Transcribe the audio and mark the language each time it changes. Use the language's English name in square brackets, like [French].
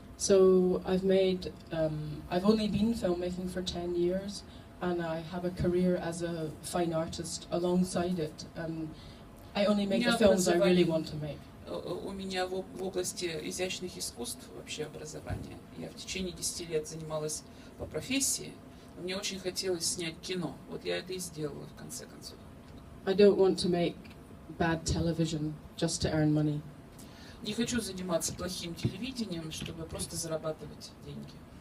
[English] So I've only been filmmaking for 10 years, and I have a career as a fine artist alongside it. I only make the films I really want to make. [Russian] У меня в области изящных искусств вообще образование. Я в течение 10 лет занималась по профессии. Мне очень хотелось снять кино. Вот я это и сделала в конце концов. [English] I don't want to make bad television just to earn money. [Russian] Не хочу заниматься плохим телевидением, чтобы просто зарабатывать деньги.